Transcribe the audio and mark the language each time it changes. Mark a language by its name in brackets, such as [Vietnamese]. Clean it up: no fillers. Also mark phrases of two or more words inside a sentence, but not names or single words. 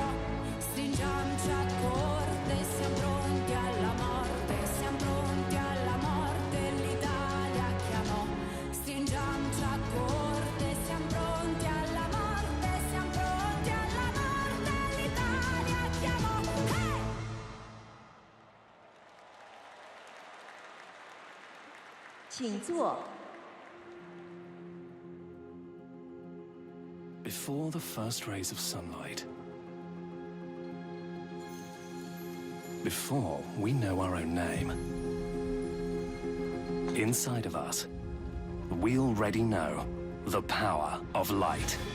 [Italian] Stringiamoci a corte, siamo pronti alla morte, siamo pronti alla morte, l'Italia chiamò. Stringiamoci a corte, siamo pronti alla morte, siamo pronti alla morte, l'Italia chiamò. Hey! [Chinese] 请坐。 [English] Before the first rays of sunlight, before we know our own name, inside of us, we already know the power of light.